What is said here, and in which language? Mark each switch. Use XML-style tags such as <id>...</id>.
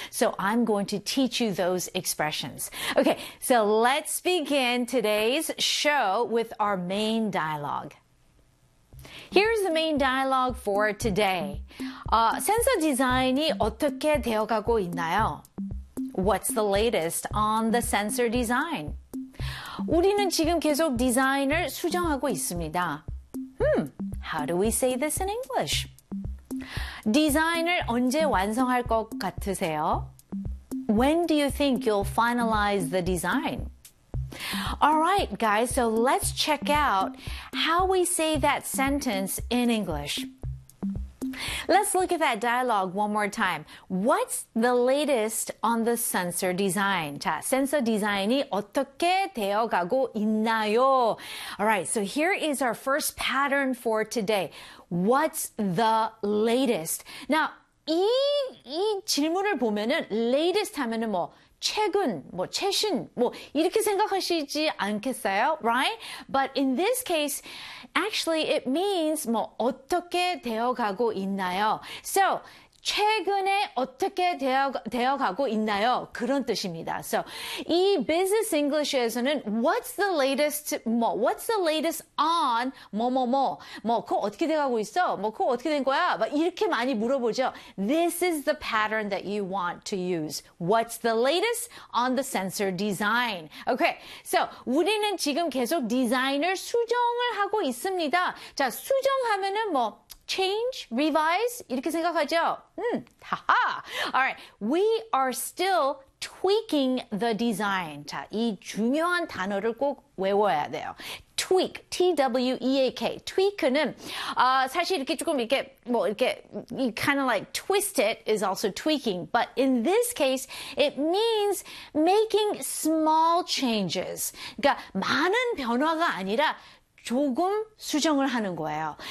<en>So, I'm going to teach you those expressions. Okay, so let's begin today's show with our main dialogue. Here's the main dialogue for today.</en> <ko>센서 디자인이 어떻게 되어가고 있나요?</ko> <en>What's the latest on the sensor design?</en> <ko>우리는 지금 계속 디자인을 수정하고 있습니다.</ko> <en>How do we say this in English?</en> <ko>디자인을 언제 완성할 것 같으세요?</ko> <en>When do you think you'll finalize the design? Alright, guys, so let's check out how we say that sentence in English. Let's look at that dialogue one more time. What's the latest on the sensor design?</en> <ko>자, 센서 디자인이 어떻게 되어가고 있나요?</ko> <en>Alright, so here is our first pattern for today. What's the latest? Now,</en> <ko>이 질문을 보면은 latest 하면은 뭐 최근, 뭐 최신, 뭐 이렇게 생각하시지 않겠어요?</ko> <en>Right? But in this case, actually, it means</en> <ko>뭐 어떻게 되어가고 있나요? So, 최근에 어떻게 되어가고 있나요? 그런 뜻입니다. So, 이 business English에서는</ko> <en>what's the latest,</en> <ko>뭐,</ko> <en>what's the latest on,</en> <ko>뭐뭐뭐, 뭐, 그거 어떻게 되어가고 있어? 뭐, 그거 어떻게 된 거야? 막 이렇게 많이 물어보죠.</ko> <en>This is the pattern that you want to use. What's the latest on the sensor design? Okay, so</en> <ko>우리는 지금 계속 디자인을 수정을 하고 있습니다. 자, 수정하면은 뭐, change, revise, 이렇게 생각하죠?</ko> <en>Alright, we are still tweaking the design.</en> <ko>자, 이 중요한 단어를 꼭 외워야 돼요.</ko> <en>Tweak, T-W-E-A-K.</en> <ko>Tweak은 사실 이렇게 조금 이렇게, 뭐 이렇게,</ko> <en>you kind of like twist it is also tweaking. But in this case, it means making small changes.</en> <ko>그러니까 많은 변화가 아니라 조금 수정을 하는 거예요.</ko>